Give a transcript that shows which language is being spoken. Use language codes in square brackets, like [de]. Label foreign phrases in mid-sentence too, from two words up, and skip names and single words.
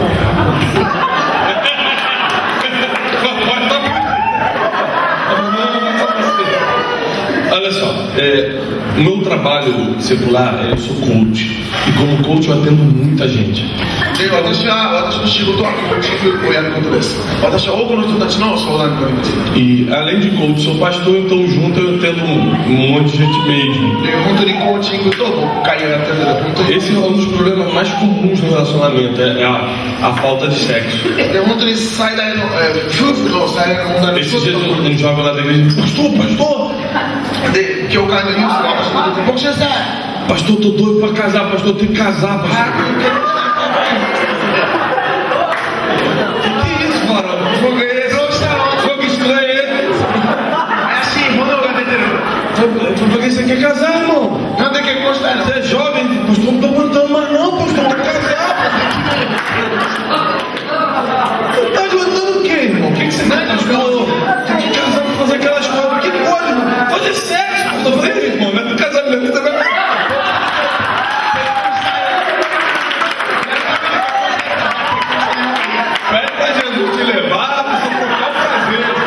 [pt] Olha só, meu trabalho secular, eu sou coach. E como coach eu atendo muita gente. [ja] で、私の仕事はコーチングをやることです。私は多くの人たちの相談に乗ります。 [pt] E além de coach, sou pastor, então junto eu tendo um monte de gente mesmo. [ja] で、本当にコーチングと牧会をやってるので、本当に。 [pt] Esse é um dos problemas mais comuns no relacionamento, é a falta de sexo. [ja] で、本当に最大の、夫婦の最大の問題の一 [pt] Esse [ja] つ [pt] dia [ja] の [pt] um jovem lá da igreja, pastor, [ja] で、教会のニュースが私の出て、牧師先生、 [pt] pastor, tô doido pra casar, pastor, tem que casar, pastor. Que isso, varão? Fogo é esse? Fogo estranho é esse? [ja] 怪しい炎が出てる。 [pt] Por que você quer casar, irmão? [ja] なんで結婚したいの？ [pt] Você é jovem, pastor, não tô aguentando mais não, pastor, tá casado. Você tá aguentando o quê, irmão? O que você tá aguentando? Tem que casar pra fazer aquelas coisas. Que pode, irmão? Fazer sexo, pastor. Eu falei, irmão, não é do casamento, tá vendo? Pede pra Jesus te levar, pra você trocar o prazer.